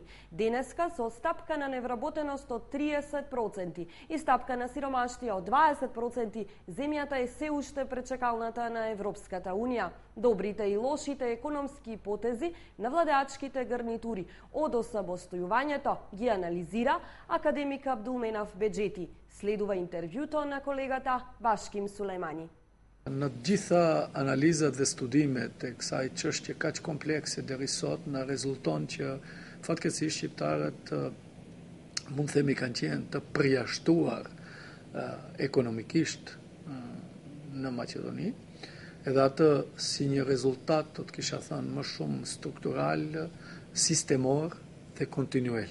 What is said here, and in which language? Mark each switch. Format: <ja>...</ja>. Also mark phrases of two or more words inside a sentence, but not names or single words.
<mk>Денеска со стапка на невработеност од 30% и стапка на сиромаштија од 20%, земјата е се уште пречекалната на Европската Унија. Добрите и лошите економски потези на владеачките гарнитури од осамостојувањето ги анализира академик Абдулменав Беџети. Следува интервјуто на колегата Башким Сулајмани.</mk> <sq>Në gjitha analizat dhe studimet e kësaj çështje kaq komplekse deri sot na rezulton që fatkeqësisht shqiptarët mund themi kanë qenë të përjashtuar ekonomikisht në Maqedoni, edhe atë si një rezultat do të kisha thënë më shumë struktural, sistemor dhe kontinuel.</sq>